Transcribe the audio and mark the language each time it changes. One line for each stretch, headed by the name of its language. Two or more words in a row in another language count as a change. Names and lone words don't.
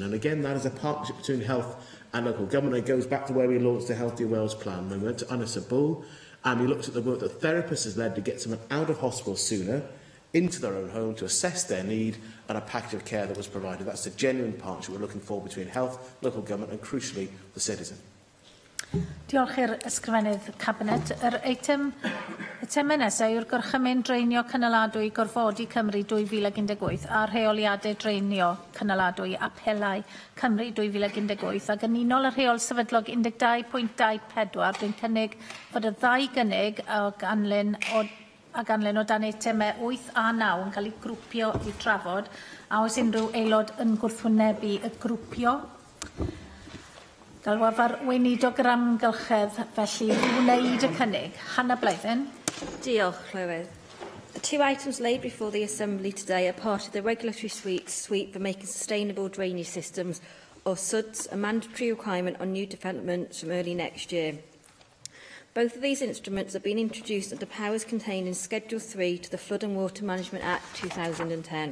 English: And again, that is a partnership between health and local government. It goes back to where we launched the Healthier Wales plan, when we went to Anasa Bull and we looked at the work that therapists has led to get someone out of hospital sooner, into their own home to assess their need, and a package of care that was provided. That's the genuine partnership we're looking for between health, local government and, crucially, the citizen.
Welsh: Diolch i'r ysgrifennydd Cabinet. Yr eitem nesaf yw'r gorchymyn dreinio cynaladwy gorfodi Cymru 2018 a rheoliadau dreinio cynaladwy apelau Cymru 2018 ac yn unol y rheol sefydlog 12.24 dwi'n cynnig fod y ddau gynnig o ganlyn o dan eitemau 8 a 9 yn cael ei grwpio i trafod, a oes unrhyw aelod yn gwrthwynebu y grwpio. Galwarfar weinidog yr amgylchedd felly wneud y cynnig. Hannah Blythen. Diolch, Llywydd.
English: The 2 items laid before the Assembly today are part of the regulatory sweep for making sustainable drainage systems, or SUDS, a mandatory requirement on new developments from early next year. Both of these instruments have been introduced under powers contained in Schedule 3 to the Flood and Water Management Act 2010.